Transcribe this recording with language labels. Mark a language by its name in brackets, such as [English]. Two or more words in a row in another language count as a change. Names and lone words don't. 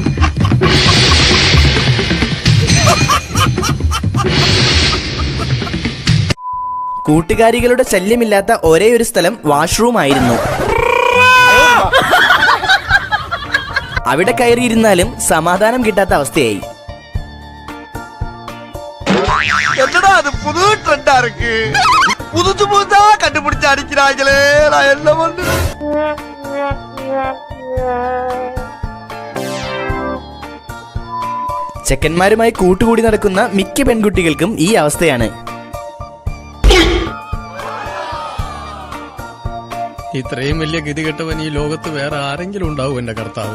[Malayalam] കൂട്ടുകാരികളുടെ ശല്യമില്ലാത്ത ഒരേ ഒരു സ്ഥലം വാഷ്റൂം ആയിരുന്നു. അവിടെ കയറിയിരുന്നാലും സമാധാനം കിട്ടാത്ത അവസ്ഥയായി. [Tamil] என்னடா அது புது ட்ரெண்டா இருக்கு, புதுசு புதுசா கண்டுபிடிச்சு அடிக்கிறாங்களே, நான் என்ன பண்றது? [Malayalam] ചെക്കന്മാരുമായി കൂട്ടുകൂടി നടക്കുന്ന മിക്ക പെൺകുട്ടികൾക്കും ഈ അവസ്ഥയാണ്. ഇത്രയും വലിയ ഗതികെട്ടവൻ ഈ ലോകത്ത് വേറെ ആരെങ്കിലും ഉണ്ടാവും എന്റെ കർത്താവേ.